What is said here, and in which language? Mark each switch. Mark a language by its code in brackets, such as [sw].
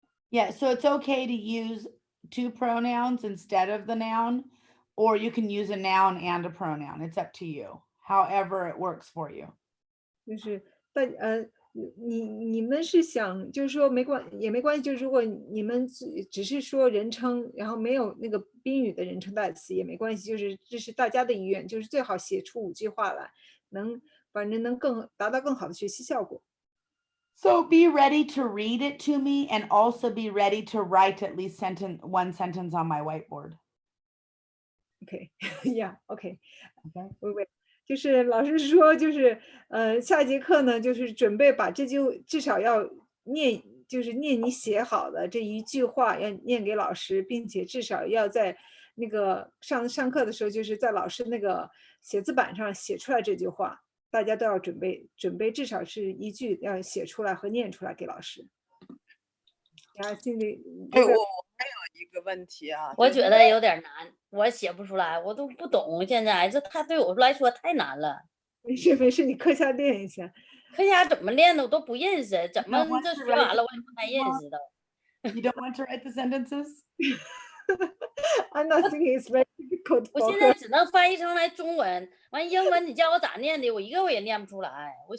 [en] Yeah, so it's okay to use 2 pronouns instead of the noun, or you can use a noun and a pronoun. It's up to you, however it works for you. [zh] 就是你们是想就是说也没关系，就是如果你们只是说人称，然后没有那个宾语的人称代词也没关系，就是这是大家的意愿，就是最好写出5句话来，反正能达到更好的学习效果。 [en] So be ready to read it to me and also be ready to write at least 1 sentence on my whiteboard. OK, yeah, OK. Okay. [zh] 就是老师说，就是下节课呢，就是准备把这至少要念你写好的这1句话要念给老师，并且至少要在那个上课的时候，就是在老师那个写字板上写出来这句话，大家都要准备至少是1句要写出来和念出来给老师。然后心里我还有一个问题啊，我觉得有点难，我写不出来，我都不懂。现在这对我来说太难了。没事，你课下练一下。课下怎么练的我都不认识，怎么这学完了我也不太认识的。 [en] You don't want to write the sentences? I'm not thinking it's very difficult. [zh] 我现在只能翻译成来中文，完英文你叫我咋念的，我一个我也念不出来。